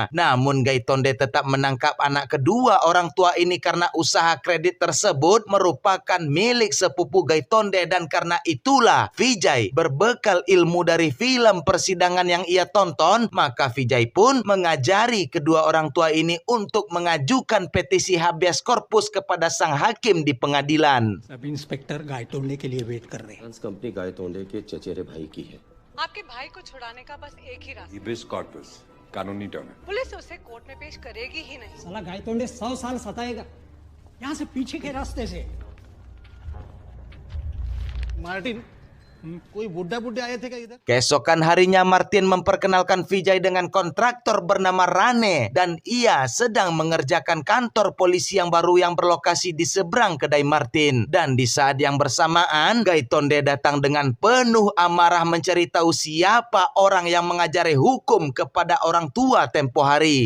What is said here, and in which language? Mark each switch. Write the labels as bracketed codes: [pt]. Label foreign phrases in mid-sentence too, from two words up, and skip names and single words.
[id] Namun Gaitonde tetap menangkap anak kedua orang tua ini karena usaha kredit tersebut merupakan milik sepupu Gaitonde, dan karena itulah Vijay berbekal ilmu dari film persidangan yang ia tonton, maka Vijay pun mengajari kedua orang tua ini untuk mengajukan petisi [la] habeas corpus [id] kepada sang hakim di pengadilan. [en] sub inspector [hi] गायतोंडे के लिए वेट कर रहे हैं। कंपनी गायतोंडे के चचेरे भाई की है। आपके भाई को छुड़ाने का बस एक ही रास्ता। [la] habeas corpus [hi] कानूनी टर्म है। पुलिस उसे कोर्ट में पेश करेगी ही नहीं। साला गायतोंडे 100 साल सताएगा यहाँ से पीछे के रास्ते से। मार्टिन, कोई बुड्ढा आए थे क्या इधर? [id] Keesokan harinya Martin memperkenalkan Vijay dengan kontraktor bernama Rane, dan ia sedang mengerjakan kantor polisi yang baru yang berlokasi di seberang kedai Martin. Dan di saat yang bersamaan, Gaitonde datang dengan penuh amarah mencari tahu siapa orang yang mengajari hukum kepada orang tua tempo hari.